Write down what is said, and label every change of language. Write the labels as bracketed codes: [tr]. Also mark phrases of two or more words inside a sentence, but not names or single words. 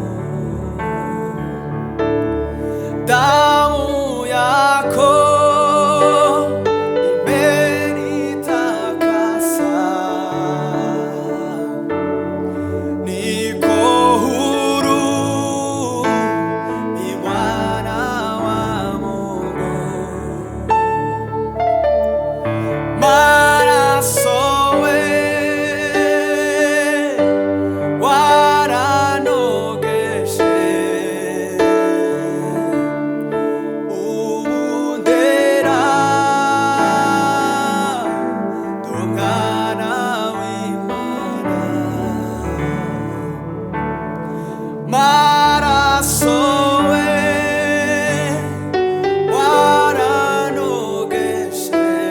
[sw] damu yako imenitakasa niko huru ni mwana wa Mungu [rw] maraso we waranogeshe ondera dogana w'Imana maraso we waranogeshe